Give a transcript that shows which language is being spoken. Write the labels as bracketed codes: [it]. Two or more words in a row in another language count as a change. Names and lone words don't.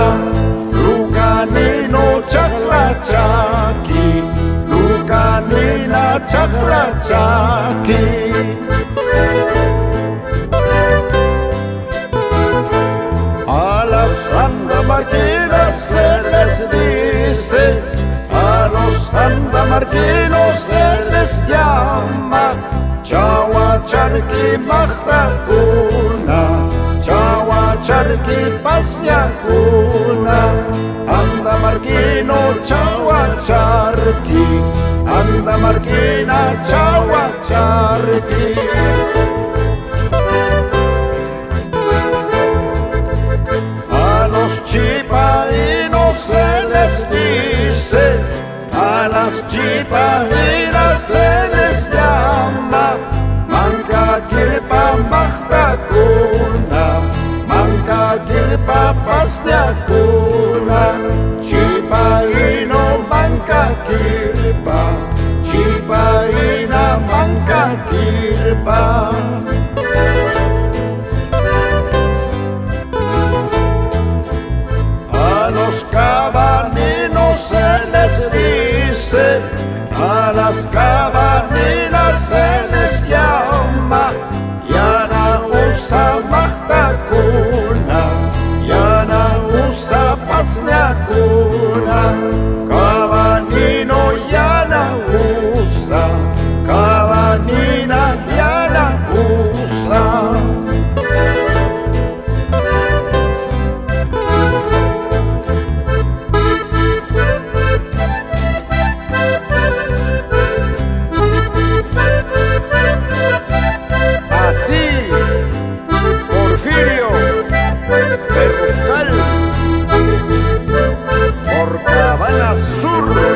[qu] Lucanino chakla chaki, Lucanina chakla chaki. [es] A las andamarquinas se les dice, a los andamarquinos se les llama [qu] Chawacharki mahtakuna, Chawacharki pasñakuna. Andamarquino Chawacharki, Andamarquina Chawacharki. [es] Chipaínos se les dice, a las chipaínas se les llama [qu] Manca kirpa mahtakuna, Manca kirpa pasñakuna. Chipaíno manca kirpa, Chipaína manca kirpa. [es] A los cabaninos se les dice, a las cabaninas se les llama [qu] Yana usa mahtakuna, Yana usa pasñakuna. Cabanino yana usa, cabanina yana usa. [es] Así, Porfirio, Perrucal, por Cabana Sur.